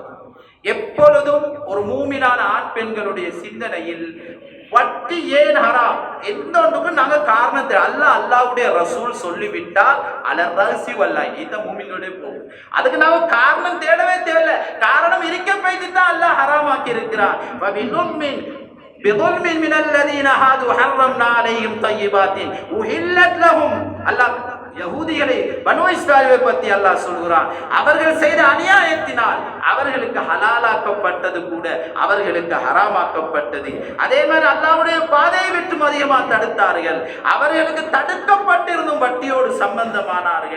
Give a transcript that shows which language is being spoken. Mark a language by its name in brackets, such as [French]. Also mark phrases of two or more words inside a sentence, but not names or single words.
[Tamil] எப்பொழுதும் ஒரு மூமினான ஆண் பெண்களுடைய சிந்தனையில் வட்டி ஏன் ஹராம் எந்த ஒன்றுக்கும் நாங்க காரணத்தை அல்லாஹ்வுடைய ரசூல் சொல்லிவிட்டால் அலர்ராசி வல்லாஹ் இந்த மூமின்களுடைய போகும். அதுக்கு நாம காரணம் தேடவே தேவையில்லை. காரணம் இருக்க போய்த்து தான் அல்லாஹ் ஹராமாக்கி இருக்கிறான். [Arabic] بظلم من الذين هادوا حرمنا عليهم طيبات أحلت لهم. [Tamil] அல்லாஹ் யஹூதிகளை பனு இஸ்ராயீலை பற்றி அல்லாஹ் சொல்கிறான். அவர்கள் செய்த அநியாயத்தினால் அவர்களுக்கு ஹலாலாக்கப்பட்டது கூட அவர்களுக்கு ஹராமாக்கப்பட்டது. அதே மாதிரி அல்லாஹ்வுடைய பாதையை விட்டு அதிகமாக தடுத்தார்கள். அவர்களுக்கு தடுக்கப்பட்டிருந்தும் வட்டியோடு சம்பந்தமானார்கள்.